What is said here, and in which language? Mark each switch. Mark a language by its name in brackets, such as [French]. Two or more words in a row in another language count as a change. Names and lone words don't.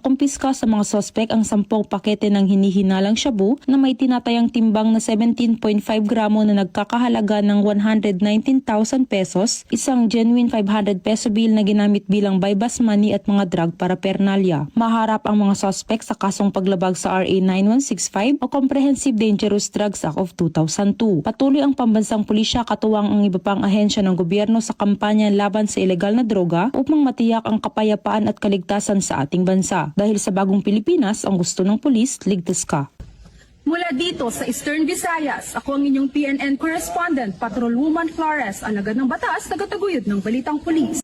[Filipino] Nakumpiska sa mga sospek ang 10 pakete ng hinihinalang shabu na may tinatayang timbang na 17.5 gramo na nagkakahalaga ng 119,000 pesos, isang [English] genuine 500 peso bill [Filipino] na ginamit bilang [English] bypass money [Filipino] at mga [English] drug paraphernalia. [Filipino] Maharap ang mga suspect sa kasong paglabag sa RA 9165 o Comprehensive Dangerous Drugs Act of 2002. Patuloy ang pambansang pulisya katuwang ang iba pang ahensya ng gobyerno sa kampanya laban sa ilegal na droga upang matiyak ang kapayapaan at kaligtasan sa ating bansa. Dahil sa bagong Pilipinas, ang gusto ng pulis, ligtas ka. Mula dito sa Eastern Visayas, ako ang inyong PNN correspondent, Patrolwoman Flores, alagad ng batas, tagataguyod ng Balitang Pulis.